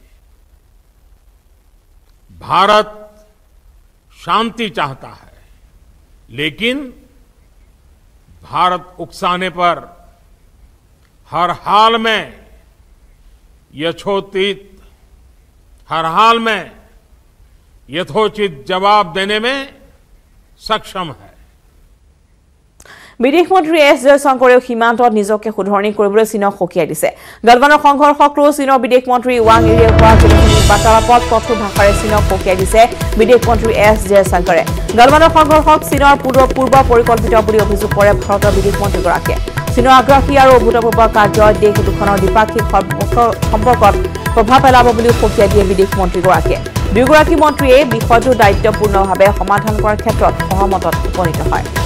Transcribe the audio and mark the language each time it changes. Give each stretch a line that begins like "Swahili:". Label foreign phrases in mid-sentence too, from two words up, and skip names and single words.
Hindi: भारत शांति चाहता है लेकिन भारत उकसाने पर हर हाल में यथोचित जवाब देने में सक्षम है
Assamese: বিদেশ মন্ত্ৰী এছ জয়শংকৰেও সীমান্তত নিজকে শুধৰণি কৰিবলৈ চীনক সকীয়াই দিছে গালৱানৰ সংঘৰ্ষক লৈ চীনৰ বিদেশ মন্ত্ৰী ৱাং ইৰে হোৱা বাৰ্তালাপত কঠোৰ ভাষাৰে চীনক সকীয়াই দিছে বিদেশ মন্ত্ৰী এছ জয়শংকৰে গালৱানৰ সংঘৰ্ষক চীনৰ পূৰ্ব পৰিকল্পিত বুলি অভিযোগ কৰে ভাৰতৰ বিদেশ মন্ত্ৰীগৰাকীয়ে চীনৰ আগ্ৰাসী আৰু অভূতপূৰ্ব কাৰ্যই দেশ দুখনৰ দ্বিপাক্ষিক সম্পৰ্কত প্ৰভাৱ পেলাব বুলি সকীয়াই দিয়ে বিদেশ মন্ত্ৰীগৰাকীয়ে দুয়োগৰাকী মন্ত্ৰীয়ে বিষয়টো দায়িত্বপূৰ্ণভাৱে সমাধান কৰাৰ ক্ষেত্ৰত সহমতত উপনীত হয়